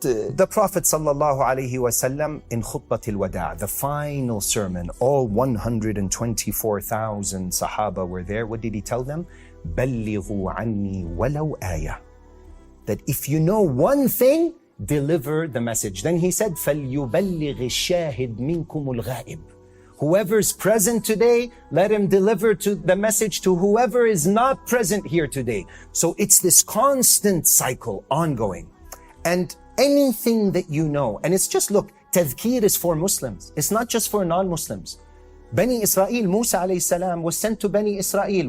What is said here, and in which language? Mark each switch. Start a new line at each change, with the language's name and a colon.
English: The Prophet sallallahu alaihi wasallam in khutbatil wada', the final sermon, all 124,000 sahaba were there. What did he tell them?
Arabic: بَلِّغُوا عَنِّي وَلَوْ آيَةً.
English: that if you know one thing, deliver the message. Then he said,
Arabic: فَلْيُبَلِّغِ الشَّاهِدْ مِنْكُمُ الْغَائِبِ.
English: Whoever's present today, let him deliver to the message to whoever is not present here today. So it's this constant cycle, ongoing. And anything that you know, and it's just, look, tadhkir is for Muslims. It's not just for non-Muslims. Bani Israel, Musa alayhi salam was sent to Bani Israel.